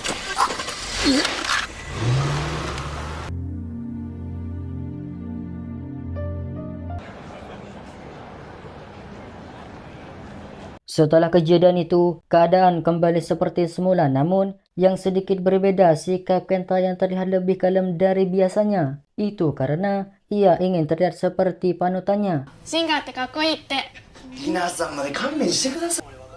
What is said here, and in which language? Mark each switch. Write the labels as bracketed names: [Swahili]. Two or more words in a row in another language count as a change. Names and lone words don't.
[Indonesian] Setelah kejadian itu, keadaan kembali seperti semula, namun yang sedikit berbeda sikap Kenta yang terlihat lebih kalem dari biasanya. Itu karena ia ingin terlihat seperti panutannya. [Japanese] シンガーってかっこいいって。皆さんまで勘弁してください。